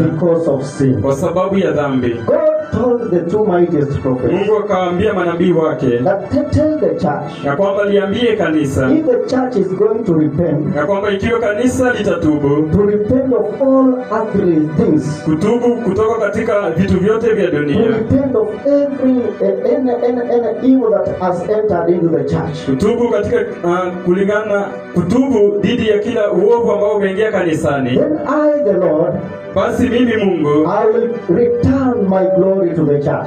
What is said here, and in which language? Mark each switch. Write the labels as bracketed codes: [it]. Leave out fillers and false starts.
[en] because of sin. [sw] kwa sababu ya dhambi. [en] God told the two mightiest prophets [sw] Mungu akawaambia manabii wake [en] that tell the church, [sw] ya kwamba liambie kanisa [en] if the church is going to repent, [sw] ya kwamba ikiwa kanisa litatubu, [en] to repent of all earthly things, [sw] kutubu kutoka katika vitu vyote vya [en] to [sw] dunia, [en] repent of every any evil that has entered into the church, [sw] kutubu katika kulingana, kutubu dhidi ya kila uovu ambao umeingia kanisani, [en] then I, the Lord, [sw] basi mimi Mungu [en] I will return my glory to the church.